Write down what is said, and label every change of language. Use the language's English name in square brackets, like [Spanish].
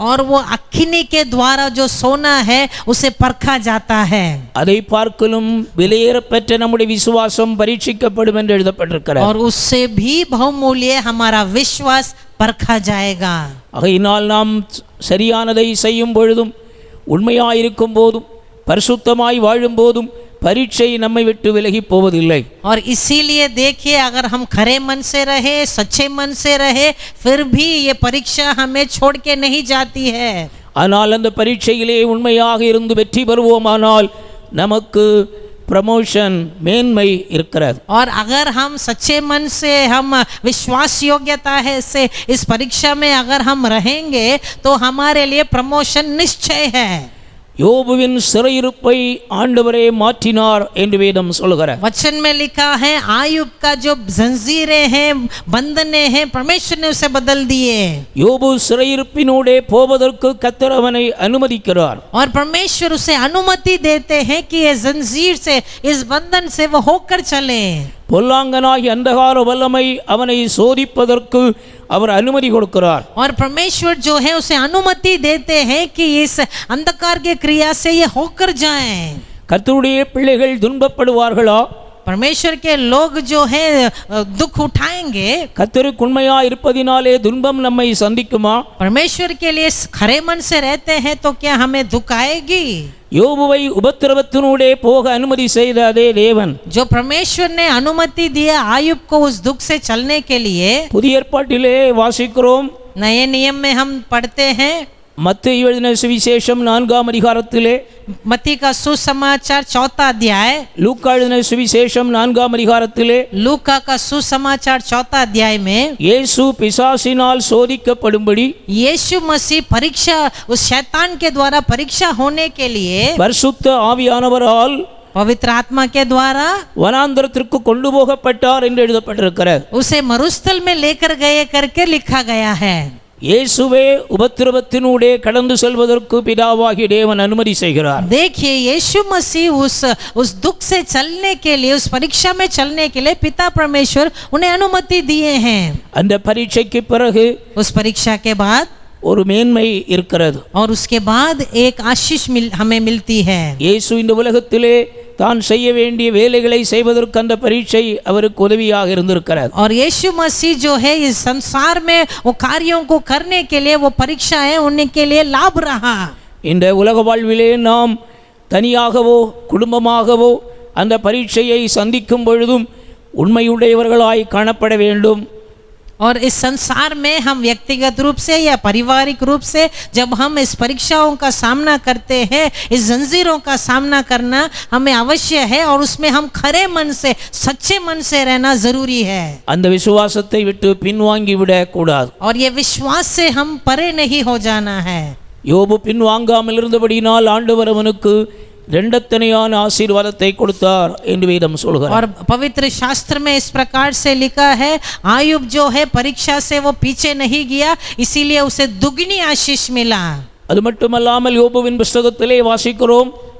[Hindi] और वो अग्नि के द्वारा जो सोना है उसे परखा जाता है. [Tamil] அதை பார்க்கலும் விலையேறப்பெற்ற நம்முடைய விசுவாசம் பரீட்சிக்கப்படும் என்று எழுதப்பட்டிருக்கிறது. [Hindi] और उससे भी बहुमूल्य हमारा विश्वास परखा जाएगा. [Tamil] ஆகையினால் நாம் சரியானதை செய்யும் பொழுதும் உண்மையாயிருக்கும் போதும் பரிசுத்தமாய் வாழும் போதும் परीक्षा நம்மை விட்டு விலகி போவதில்லை. [Hindi] और इसीलिए देखिए अगर हम खरे मन से रहे सच्चे मन से रहे फिर भी ये परीक्षा हमें छोड़ के नहीं जाती है. [Tamil] ஆனால் அந்த பரீட்சையிலே உண்மையாக இருந்து வெற்றி பெறுவோமானால் நமக்கு प्रमोशन மேன்மை இருக்கிறது. [Hindi] और अगर हम सच्चे मन से हम विश्वास योग्यता है से इस परीक्षा में अगर हम रहेंगे तो हमारे लिए प्रमोशन निश्चय है. [Tamil] யோபுவின் சிறையிருப்பை ஆண்டவரே மாற்றினார் என்று வேதம் சொல்கிறது. [Hindi] वचन में लिखा है आयुब का जो जंजीरें हैं बंधने हैं परमेश्वर ने उसे बदल दिए. [Tamil] யோபு சிறையிருப்பினூடே போவதற்கு கர்த்தர் அவனை அனுமதிக்கிறார். [Hindi] और परमेश्वर उसे अनुमति देते हैं कि ये जंजीर से इस बंधन से वो होकर चले. [Tamil] பொல்லாங்கனாகி अंधकार வல்லமை அவனை சோதிப்பதற்கு அவர் அனுமதி கொடுக்கிறார். [Hindi] और परमेश्वर जो है उसे अनुमति देते हैं कि इस अंधकार के क्रिया से ये होकर जाएं. [Tamil] கர்த்தருடைய பிள்ளைகள் துன்பப்படுவார்களா? [Hindi] परमेश्वर के लोग जो है दुख उठाएंगे. [Tamil] கர்த்தருக்கு உண்மையா இருப்பதினாலே துன்பம் நம்மை சந்திக்குமா? [Hindi] परमेश्वर के लिए खरे मन से रहते हैं तो क्या हमें दुख आएगी? [Tamil] யோபுவை உபத்திரவத்தினூடே போக அனுமதி செய்த அதே தேவன் [Hindi] जो परमेश्वर ने अनुमति दिया आयुब को उस दुख से चलने के लिए. [Tamil] புதிய ஏற்பாட்டிலே வாசிக்கிறோம், [Hindi] नए नियम में हम पढ़ते हैं [Tamil] மத்தேயு எழுதின சுவிசேஷம் 4ஆம் அதிகாரத்திலே, [Hindi] मत्ती का सुसमाचार 4वां अध्याय, [Tamil] லூக்கா எழுதின சுவிசேஷம் 4ஆம் அதிகாரத்திலே, [Hindi] लूका का सुसमाचार 4वां अध्याय में [Tamil] இயேசு பிசாசினால் சோதிக்கப்படும்படி [Hindi] यीशु मसीह परीक्षा, उस शैतान के द्वारा परीक्षा होने के लिए [Tamil] பரிசுத்த ஆவியானவரால் [Hindi] पवित्र आत्मा के द्वारा [Tamil] வனாந்தரத்திற்கு கொண்டு போகப்பட்டார் என்று எழுதப்பட்டிருக்கிறது. [Hindi] उसे मरुस्थल में लेकर गए करके लिखा गया है। [Tamil] இயேசுவே உபத்திரவத்தினூடே கடந்து செல்வதற்கு பிதாவாகிய தேவன் அனுமதி செய்கிறார். [Hindi] देखिए यीशु मसीह उस दुख से चलने के लिए, उस परीक्षा में चलने के लिए पिता परमेश्वर उन्हें अनुमति दिए हैं। [Tamil] அந்த பரீட்சைக்கு பிறகு [Hindi] उस परीक्षा के बाद [Tamil] ஒரு மேன்மை இருக்கிறது. [Hindi] और उसके बाद एक आशीष हमें मिलती है। [Tamil] இயேசு இந்த உலகத்திலே தான் செய்ய வேண்டிய வேலைகளை செய்வதற்கு அந்த பரீட்சை அவருக்கு உதவியாக இருந்திருக்கிறது. [Hindi] और यीशु मसीह जो है इस संसार में वो कार्यों को करने के लिए वो परीक्षाएं उनके लिए लाभ रहा। [Tamil] இந்த உலக வாழ்விலே நாம் தனியாகவோ குடும்பமாகவோ அந்த பரீட்சையை சந்திக்கும் பொழுதும் உண்மையுடையவர்களாய் காணப்பட வேண்டும். [Hindi] और इस संसार में हम व्यक्तिगत रूप से या पारिवारिक रूप से जब हम इस परीक्षाओं का सामना करते हैं, इस जंजीरों का सामना करना हमें अवश्य है और उसमें हम खरे मन से, सच्चे मन से रहना जरूरी है। [Tamil] அந்த விசுவாசத்தை விட்டு பின்வாங்கி விட கூடாது. [Hindi] और ये विश्वास से हम परे नहीं हो जाना है। [Tamil] யோபு பின்வாங்காமல் இருந்தபடியினால் ஆண்டவர் அவனுக்கு இரண்டத்தனையான ஆசீர்வாதத்தை கொடுத்தார் என்று வேதம் சொல்கிறார். [Hindi] और पवित्र शास्त्र में इस प्रकार से लिखा है, आयुब जो है परीक्षा से वो पीछे नहीं गया, इसीलिए उसे दुगनी आशीष मिला। [Tamil] அது மட்டுமல்லாமல் யோபுவின் புஸ்தகத்திலே வாசிக்கிறோம்,